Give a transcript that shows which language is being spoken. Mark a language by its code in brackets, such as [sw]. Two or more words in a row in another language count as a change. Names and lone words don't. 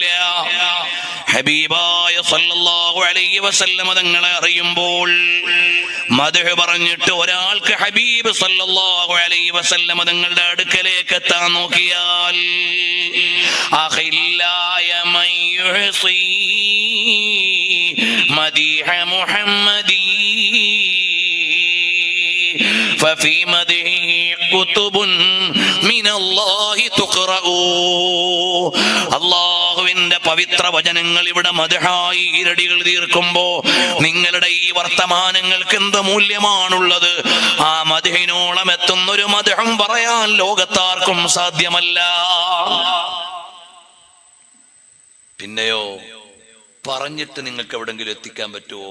[ml] ഹബീബായ [ar] صلى الله عليه وسلم [ml] തങ്ങളെ അറിയുമ്പോൾ മദ്ഹ് പറഞ്ഞിട്ട് ഒരാൾക്ക് ഹബീബ് [ar] صلى الله عليه وسلم [ml] തങ്ങളുടെ അടുക്കലേക്ക് എത്താൻ നോക്കിയാൽ [ar] أخلاي من يحصي مديح محمد ففي مدحه كتب من الله تقرأ. [ml] അല്ലാഹുവിന്റെ പവിത്ര വചനങ്ങൾ ഇവിടെ മദ്ഹായി ഇരടികൾ തീർക്കുമ്പോ നിങ്ങളുടെ ഈ വർത്തമാനങ്ങൾക്ക് എന്ത് മൂല്യമാണുള്ളത്? ആ മദ്ഹിനോളം എത്തുന്നൊരു മദ്ഹും പറയാൻ ലോകത്താർക്കും സാധ്യമല്ല. പിന്നെയോ പറഞ്ഞിട്ട് നിങ്ങൾക്ക് എവിടെങ്കിലും എത്തിക്കാൻ പറ്റുമോ?